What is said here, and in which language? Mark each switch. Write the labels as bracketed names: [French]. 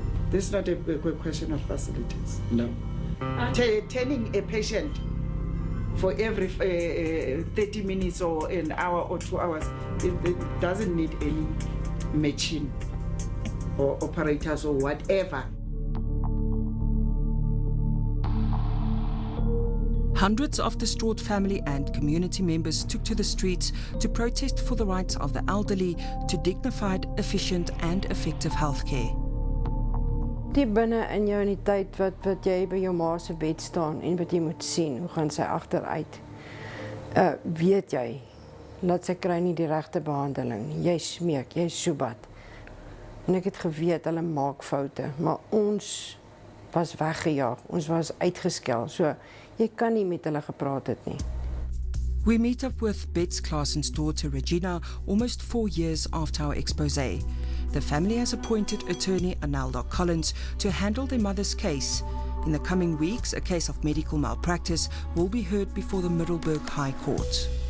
[English] This is not a question of facilities. No. Turning a patient for every 30 minutes or an hour or 2 hours, it doesn't need any machine or operators or whatever. Hundreds of distraught family and community members took to the streets to protest for the rights of the elderly to dignified, efficient and effective healthcare. [Afrikaans] Die binne in jou in die tyd wat jy by jou ma se bed staan en wat jy moet sien, hoe gaan sy agteruit. Weet jy, dat sy kry nie die regte behandeling nie. Jy smeek, jy soebat. En ek het geweet hulle maak foute, maar ons was weggejaag, ons was uitgeskel. So jy kan nie met hulle gepraat het nie. [English] We meet up with Bets Klassen's daughter Regina almost 4 years after our expose. The family has appointed attorney Anelda Collins to handle their mother's case. In the coming weeks, a case of medical malpractice will be heard before the Middelburg High Court.